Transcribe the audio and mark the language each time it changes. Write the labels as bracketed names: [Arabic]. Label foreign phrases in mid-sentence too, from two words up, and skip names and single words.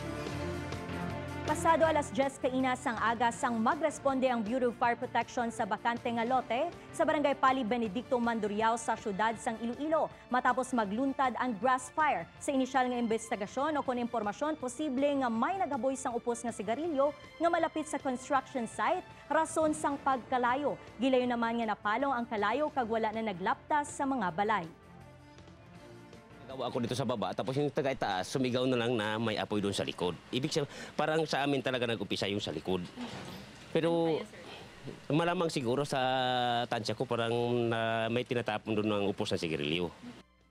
[Hiligaynon] Pasado alas 10 kainas ang aga sang magresponde ang Bureau of Fire Protection sa bakante nga lote sa barangay Pali Benedicto Mandurriao sa syudad sang Iloilo matapos magluntad ang [English] grass fire. [Hiligaynon] Sa inisyal nga investigasyon o kon impormasyon, posible nga may nagaboy sang upos nga sigarilyo nga malapit sa [English] construction site, [Hiligaynon] rason sang pagkalayo. Gilayo naman nga napalong ang kalayo kag wala na naglaptas sa mga balay. [Filipino] Nagawa ako dito sa baba, tapos yung taga-itaas, sumigaw na lang na may apoy doon sa likod. Ibig sabihin, parang sa amin talaga nag-upisa yung sa likod. Pero malamang siguro sa tansya ko parang may tinatapon doon ng upos na sigarilyo.